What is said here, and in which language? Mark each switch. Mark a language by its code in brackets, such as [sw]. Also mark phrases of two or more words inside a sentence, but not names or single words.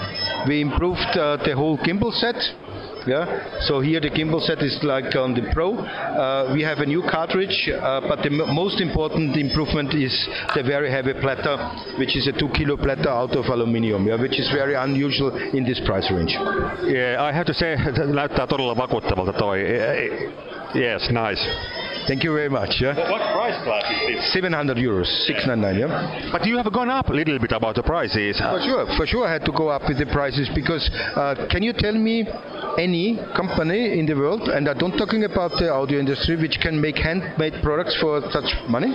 [en] We improved the whole gimbal set. Yeah, so here the gimbal set is like on the Pro. We have a new cartridge, but the most important improvement is the very heavy platter, which is a 2 kilo platter out of aluminium, yeah, which is very unusual in this price range. Yeah, I have to say, [fi] näyttää todella vakuuttavalta toi. [en] Yes, nice. Thank you very much. Yeah. What price class is this? 700 euros, 699. Yeah. But you have gone up a little bit about the prices. For sure, I had to go up with the prices because can you tell me any company in the world, and I'm not talking about the audio industry, which can make handmade products for such money?